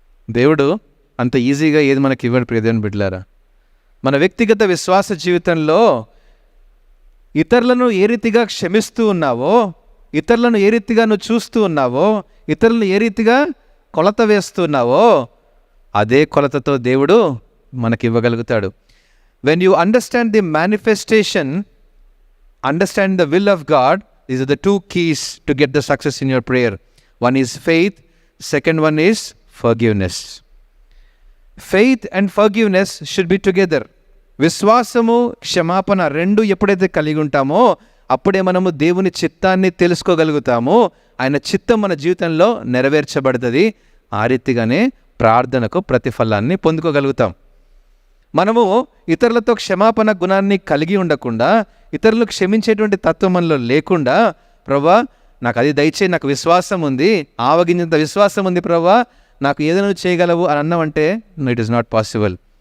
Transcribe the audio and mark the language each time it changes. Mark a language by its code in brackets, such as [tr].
[te] దేవుడు అంత ఈజీగా ఏది మనకి ఇవ్వడు ప్రియదేవుని బిడ్డలారా. మన వ్యక్తిగత విశ్వాస జీవితంలో ఇతరులను ఏ రీతిగా క్షమిస్తూ ఉన్నావో, ఇతరులను ఏ రీతిగా నువ్వు చూస్తూ ఉన్నావో, ఇతరులను ఏ రీతిగా కొలత వేస్తున్నావో, అదే కొలతతో దేవుడు మనకి ఇవ్వగలుగుతాడు. [en] When you understand the manifestation, understand the will of God, these are the two keys to get the success in your prayer. One is faith, second one is forgiveness. Faith and forgiveness should be together. [te] విశ్వాసము క్షమాపణ రెండు ఎప్పుడైతే కలిగి ఉంటామో అప్పుడే మనము దేవుని చిత్తాన్ని తెలుసుకోగలుగుతాము, ఆయన చిత్తం మన జీవితంలో నెరవేర్చబడుతుంది. ఆ రీతిగానే ప్రార్థనకు ప్రతిఫలాన్ని పొందుకోగలుగుతాం. మనము ఇతరులతో క్షమాపణ గుణాన్ని కలిగి ఉండకుండా, ఇతరులు క్షమించేటువంటి తత్వం మనలో లేకుండా, ప్రభా నాకు అది దయచేయి, నాకు విశ్వాసం ఉంది, ఆవగించేంత విశ్వాసం ఉంది ప్రభా, నాకు ఏదైనా చేయగలవు అని అన్నామంటే [en] It is not possible.